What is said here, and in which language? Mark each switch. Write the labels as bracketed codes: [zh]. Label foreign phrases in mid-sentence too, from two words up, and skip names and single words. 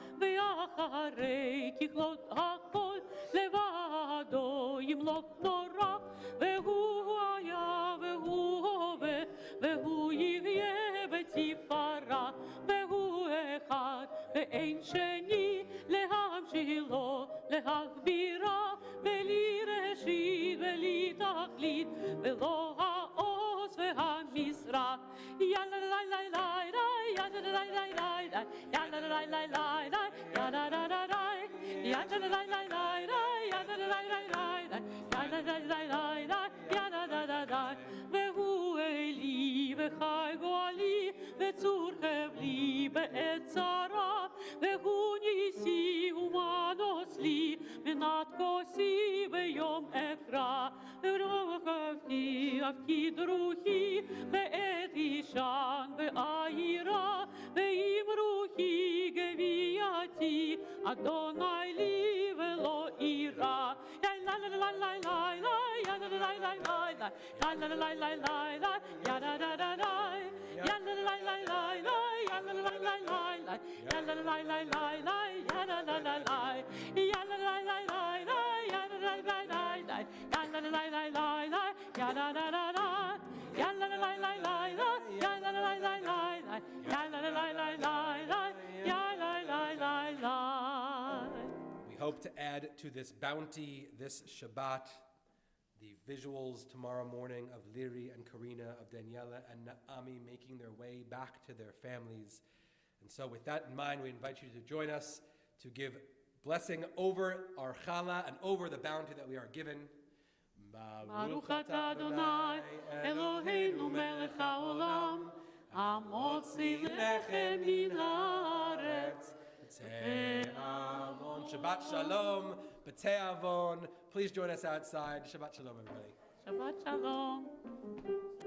[he] ואחרי ככלות הכל לבדו ימלוך נורא, והוא היה והוא הווה והוא יהיה בתפארה, והוא אחד ואין שני, להמשילו להגבירה, בלי ראשית בלי תכלית, ולא העוז והמשרה. יאללה לי לי לי לי, יאללה לי לי לי לי, יאללה לי לי לי לי, yada da da da, yada da da da da, yada da da da da, yada da da da da, yada da da da. והוא אלי וחי גואלי, וצור חבלי בעת צרה, והוא נסי ומנוס לי, מנת כוסי ביום אקרא, ובידו אפקיד רוחי, בעת אישן ואעירה, ועם רוחי גוויתי, אדני לי ולא אירא. La la la la la la, ya la la la la la, ya la la la la la, ya da da da da, ya la la la la la, ya la la la la la, ya la la la la la, ya la la la la, ya la la la la la, ya la la la la la, ya la la la la la, ya da da da da, ya la la la la la, ya la la la la la, ya la la la la la, ya la la la la. [en] We hope to add to this bounty this Shabbat the visuals tomorrow morning of Liri and Karina, of Daniela and Naomi making their way back to their families. And so with that in mind, we invite you to join us to give blessing over our challah and over the bounty that we are given. [he] ברוך אתה אדני, אלהינו מלך העולם, המוציא לחם מן הארץ. שבת שלום, בתיאבון. [en] Please join us outside. [he] שבת שלום, [en] everybody. [he] שבת שלום.